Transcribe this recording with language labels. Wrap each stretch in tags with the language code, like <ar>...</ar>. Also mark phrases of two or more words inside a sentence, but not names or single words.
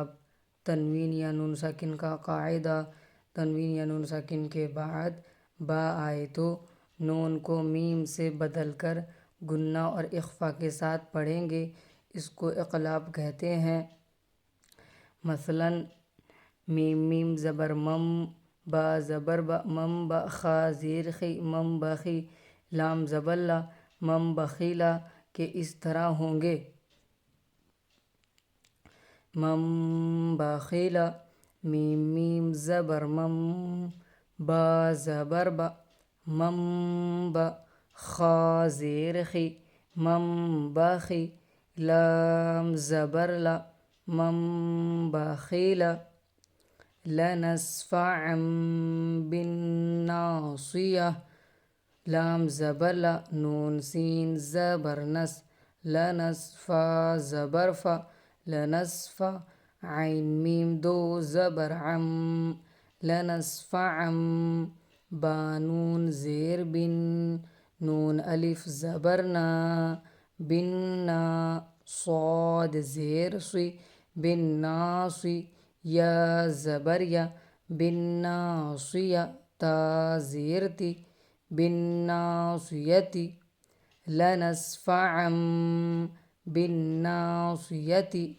<ur>تنوین یا نون ساکن کا قاعدہ: تنوین یا نون ساکن کے بعد با آئے تو نون کو میم سے بدل کر گنہ اور اخفا کے ساتھ پڑھیں گے، اس کو اقلاب کہتے ہیں۔ مثلاً میم میم زبر مم، با زبر با، مم با، خا زیر خی، مم بخی، لام زبر لا، مم بخیلا کے اس طرح ہوں گے۔ مم بخیلا، میم میم زبر مم، با زبر با، مم با، خا زیر خی، مم بخی، لام زبر لا، مم بخیلا۔</ur> <ar>لنسفعا بالناصیہ،</ar> <ur>لام زبر لا، نون سین زبر نس، لنسفا زبر فا، لنسفا، عین میم دو زبر عم، لنسفعم۔ بانون زیر بن، نون الف زبر نا، بنا، صاد زیر صی، بالناصی، یا زبر یا، بالناصیہ، تا زیر تی، بالناصیتی۔</ur> <ar>لنسفعا بالناصیۃ۔</ar>